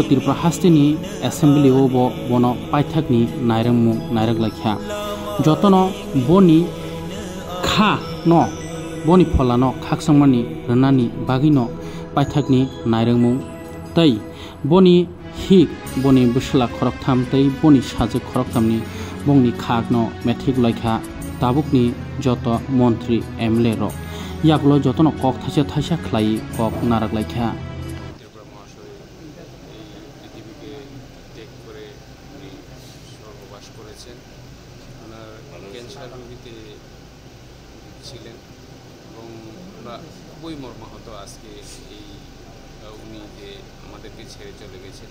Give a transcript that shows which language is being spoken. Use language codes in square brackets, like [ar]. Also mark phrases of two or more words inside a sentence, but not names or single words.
[trp] त्रिपुरा हास्तेनि एसेम्बली ओ बनो पाइथाकनि नायरंमुं नायरगलाख्या जतनो बनि खा न बनि फलानो खाकसंमानि रनानि बागिनो पाइथाकनि नायरंमुं तै बनि हिक बनि बुसला खरकथाम तै बनि साजे खरकथामनि बंनि खागनो मेथ्रिगलाख्या ताबुकनि जत मन्त्री एमएलए रो यागलो जतनो कक थाइसा थाइसा खलाई कक नारगलाख्या [bn] त्रिपुरा महाशय এই পৃথিবীকে ত্যাগ করে উনি স্বর্গবাস করেছেন। ওনার ক্যান্সার রোগীতে ছিলেন এবং আমরা খুবই মর্মাহত আজকে এই উনি যে আমাদেরকে ছেড়ে চলে গেছেন।